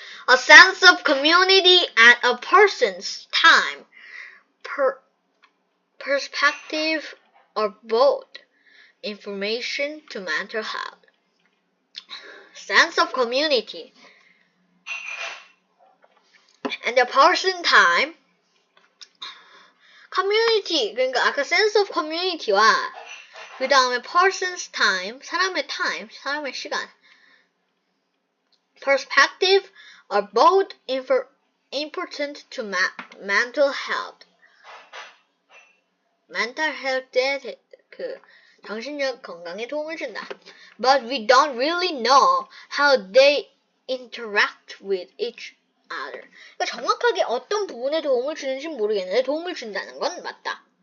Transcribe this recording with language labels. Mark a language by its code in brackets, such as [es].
[en] A sense of community and a person's time perspective are both information to mental health. Sense of community and a person time. [ko] community, 그러니까 아까 sense of community와 그 다음에 [en] person's time, [ko] 사람의 시간. [en] perspective are both important to mental health. [ko] mental health에 정신력 건강에 도움을 준다. [en] But we don't really know how they interact with each other. [ko] 그러니까 정확하게 어떤 부분에 도움을 주는지는 모르겠는데 도움을 준다는 건 맞다.